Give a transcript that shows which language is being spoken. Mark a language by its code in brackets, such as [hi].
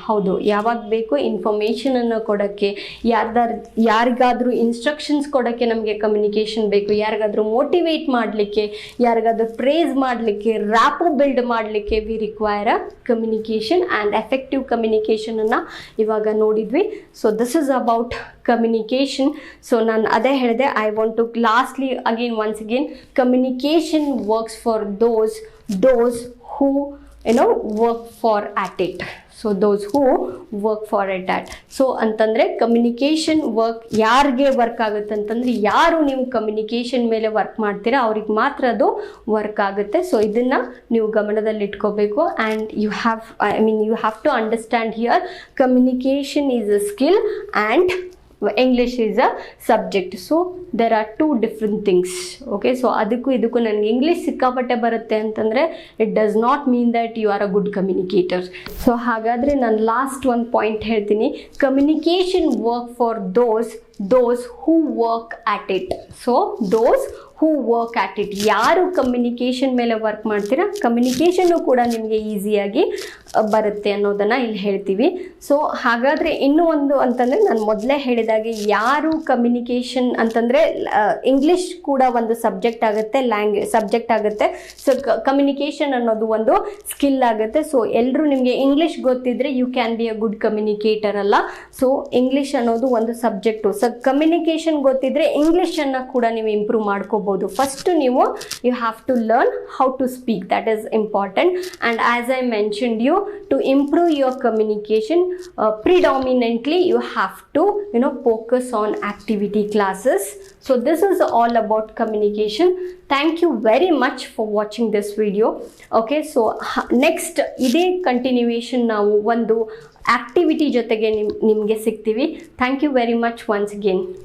[kn] ಹೌದು, ಯಾವಾಗ ಬೇಕು ಇನ್ಫಾರ್ಮೇಷನನ್ನು ಕೊಡೋಕ್ಕೆ, ಯಾರಿಗಾದರೂ ಇನ್ಸ್ಟ್ರಕ್ಷನ್ಸ್ ಕೊಡೋಕ್ಕೆ ನಮಗೆ ಕಮ್ಯುನಿಕೇಷನ್ ಬೇಕು. ಯಾರಿಗಾದರೂ ಮೋಟಿವೇಟ್ ಮಾಡಲಿಕ್ಕೆ, ಯಾರಿಗಾದರೂ ಪ್ರೇಸ್ ಮಾಡಲಿಕ್ಕೆ, ರ್ಯಾಪೋ ಬಿಲ್ಡ್ ಮಾಡಲಿಕ್ಕೆ [en] We require a communication. [kn] And effective ಕಮ್ಯುನಿಕೇಷನನ್ನು ಇವಾಗ ನೋಡಿದ್ವಿ. [en] So this is about communication. So [kn] ನಾನು ಅದೇ ಹೇಳಿದೆ, [en] I want to lastly once again, communication works for those who work for at it. So those who work for it at. [kn] So ಅಂತಂದರೆ communication work ಯಾರಿಗೆ work ಆಗುತ್ತೆ ಅಂತಂದರೆ, ಯಾರು ನೀವು communication ಮೇಲೆ ವರ್ಕ್ ಮಾಡ್ತೀರಾ ಅವ್ರಿಗೆ ಮಾತ್ರ ಅದು ವರ್ಕ್ ಆಗುತ್ತೆ. [en] so [kn] ಇದನ್ನು ನೀವು ಗಮನದಲ್ಲಿ ಇಟ್ಕೋಬೇಕು. [en] And you have to understand here communication is a skill and English is a subject. So there are two different things. Okay, so [kn] ಅದಕ್ಕೂ ಇದಕ್ಕೂ ನನಗೆ ಇಂಗ್ಲೀಷ್ ಸಿಕ್ಕಾಪಟ್ಟೆ ಬರುತ್ತೆ ಅಂತಂದರೆ [en] It does not mean that you are a good communicator. [kn] So ಹಾಗಾದರೆ ನಾನು last ಒಂದು point ಹೇಳ್ತೀನಿ. [en] Communication work for those who work at it. So those who work at it, [kn] ಯಾರು ಕಮ್ಯುನಿಕೇಷನ್ ಮೇಲೆ ವರ್ಕ್ ಮಾಡ್ತೀರಾ ಕಮ್ಯುನಿಕೇಷನ್ನು ಕೂಡ ನಿಮಗೆ ಈಸಿಯಾಗಿ ಬರುತ್ತೆ ಅನ್ನೋದನ್ನು ಇಲ್ಲಿ ಹೇಳ್ತೀವಿ. ಸೊ ಹಾಗಾದರೆ ಇನ್ನೂ ಒಂದು ಅಂತಂದರೆ, ನಾನು ಮೊದಲೇ ಹೇಳಿದಾಗೆ ಯಾರು ಕಮ್ಯುನಿಕೇಷನ್ ಅಂತಂದರೆ ಇಂಗ್ಲೀಷ್ ಕೂಡ ಒಂದು ಸಬ್ಜೆಕ್ಟ್ ಆಗುತ್ತೆ, ಸಬ್ಜೆಕ್ಟ್ ಆಗುತ್ತೆ. ಸೊ ಕಮ್ಯುನಿಕೇಷನ್ ಅನ್ನೋದು ಒಂದು ಸ್ಕಿಲ್ ಆಗುತ್ತೆ. ಸೊ ಎಲ್ಲರೂ ನಿಮಗೆ ಇಂಗ್ಲೀಷ್ ಗೊತ್ತಿದ್ರೆ [en] you can be a good communicator [kn] ಅಲ್ಲ. ಸೊ ಇಂಗ್ಲೀಷ್ ಅನ್ನೋದು ಒಂದು ಸಬ್ಜೆಕ್ಟು. ಸೊ ಕಮ್ಯುನಿಕೇಷನ್ ಗೊತ್ತಿದ್ರೆ ಇಂಗ್ಲೀಷನ್ನು ಕೂಡ ನೀವು ಇಂಪ್ರೂವ್ ಮಾಡ್ಕೋಬೋದು. [en] First ನೀವು you have to learn how to speak. That is important. And as I mentioned you, to improve your communication, predominantly you have to focus on activity classes. So this is all about communication. Thank you very much for watching this video. [kn] Okay, so next ಇದೇ continuation ನಾವು ಒಂದು activity ಜೊತೆಗೆ ನಿಮಗೆ ಸಿಗ್ತೀವಿ. [en] Thank you very much once again.